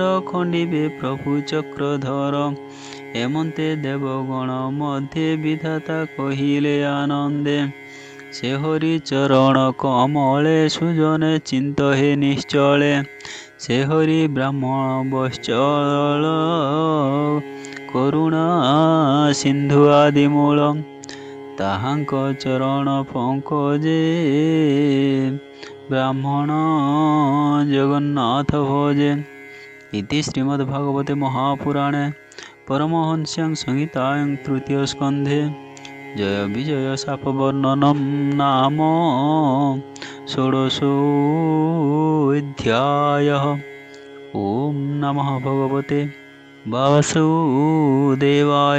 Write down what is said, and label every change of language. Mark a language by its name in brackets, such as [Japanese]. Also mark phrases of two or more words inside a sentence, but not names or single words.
[Odia] ଖଣ୍ଡିବେ ପ୍ରଭୁ ଚକ୍ରଧର ଏମନ୍ତେ ଦେବଗଣ ମଧ୍ୟେ ବିଧାତା କହିଲେ ଆନନ୍ଦେ ସେ ହରି ଚରଣ କମଳେ ସୁଜନେ ଚିନ୍ତ ହେ ନିଶ୍ଚଳେ ସେ ହରି ବ୍ରାହ୍ମଣ ବତ୍ସଳ କରୁଣା ସିନ୍ଧୁ ଆଦି ମୂଳ ତାହାଙ୍କ ଚରଣ ପଙ୍କଜେ ବ୍ରାହ୍ମଣ ଜଗନ୍ନାଥ ଭଜେ [Sanskrit] ଇତି ଶ୍ରୀମଦ୍ଭାଗବତେ ମହାପୁରାଣେ परमहंस्यां संहितायां तृतीय स्कन्धे जय विजय शापवर्णनं नाम षोडशोऽध्यायः। ॐ नमः भगवते वासुदेवाय।